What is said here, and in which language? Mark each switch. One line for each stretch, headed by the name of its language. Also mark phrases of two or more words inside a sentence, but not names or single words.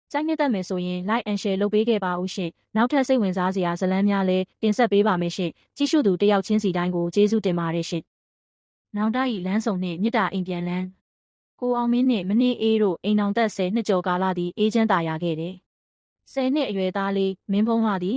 Burmese: ကြိုက်နှစ်သက်မယ်ဆိုရင်
English: like and share
Burmese: လုပ်ပေးခဲ့ပါဦးရှင်နောက်ထပ်စိတ်ဝင်စားစရာဇာတ်လမ်းများလည်းတင်ဆက်ပေးပါမယ်ရှင်ကြည့်ရှုသူတယောက်ချင်းစီတိုင်းကိုကျေးဇူးတင်ပါတယ်ရှင်နောင်တ၏လမ်းဆောင်နှင့်မြစ်တာအိမ်ပြန်လန်းကိုအောင်မင်းနှင့်မနှင်းအေးတို့အိမ်အောင်သက်10နှစ်ကျော်ကာလသည်အေးချမ်းသာယာခဲ့တယ်10နှစ်အရွယ်သားလေးမင်းဖုံးလာသည်